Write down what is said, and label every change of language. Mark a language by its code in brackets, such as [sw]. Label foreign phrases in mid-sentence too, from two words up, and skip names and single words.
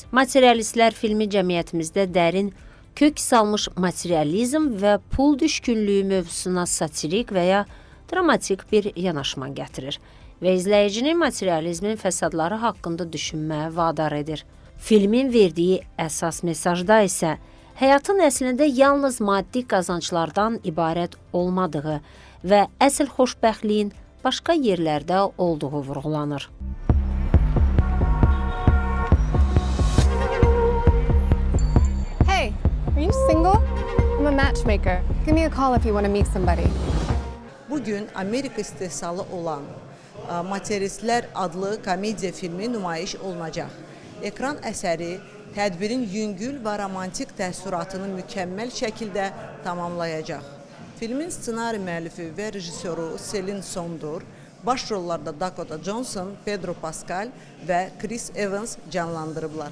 [az] Materialistlər filmi cəmiyyətimizdə dərin kök salmış materializm və pul düşkünlüyü mövzusuna satirik və ya dramatik bir yanaşma gətirir və izləyicini materializmin fəsadları haqqında düşünməyə vadar edir. Filmin verdiyi əsas mesajda isə həyatın əslində yalnız maddi qazanclardan ibarət olmadığı və əsl xoşbəxtliyin başqa yerlərdə olduğu vurğulanır. [en] Hey, are you single? I'm a matchmaker. Give me a call if you want to meet somebody. [az] Bugün Amerika istehsalı olan Materialistlər adlı komediya filmi nümayiş olunacaq. Ekran əsəri tədbirin yüngül və romantik təəssüratını mükəmməl şəkildə tamamlayacaq. Filmin ssenari müəllifi və rejissoru Selin Sondur, baş rollarda Dakota Johnson, Pedro Pascal və Chris Evans canlandırıblar.